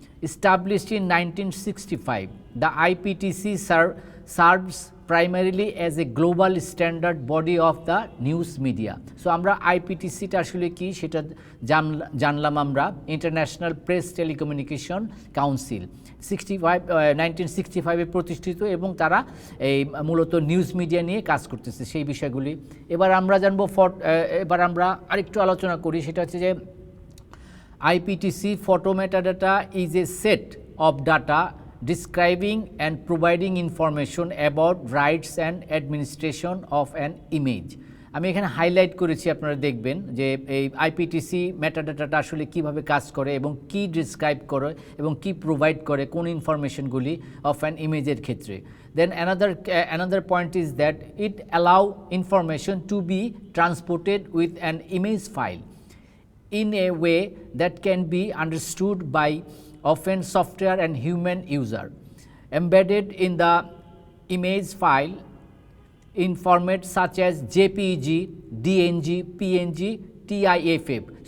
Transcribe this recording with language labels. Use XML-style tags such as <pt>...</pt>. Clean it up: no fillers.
<en>Established in 1965, the IPTC serves primarily as a global standard body of the news media.</en> <bn>So আমরা আইপিটিসিটা আসলে কি সেটা জানলাম আমরা। ইন্টারন্যাশনাল প্রেস টেলিকমিউনিকেশন কাউন্সিল 1965-এ প্রতিষ্ঠিত এবং তারা এই মূলত নিউজ মিডিয়া নিয়ে কাজ করতেছে সেই বিষয়গুলি। এবার আমরা জানবো এবার আমরা আরেকটু আলোচনা করি, সেটা হচ্ছে যে</bn> <en>IPTC photo metadata is a set of data describing and providing information about rights and administration of an image.</en> <bn>আমি এখানে হাইলাইট করেছি, আপনারা দেখবেন যে এই আইপিটিসি মেটাডাটাটা আসলে কিভাবে কাজ করে এবং কি ডিসক্রাইব করে এবং কি প্রোভাইড করে কোন ইনফরমেশনগুলি অফ অ্যান ইমেজের ক্ষেত্রে।</bn> <en>Then another point is that it allow information to be transported with an image file in a way that can be understood by often software and human user. Embedded in the image file in formats such as JPEG, DNG, PNG, TIFF.</en>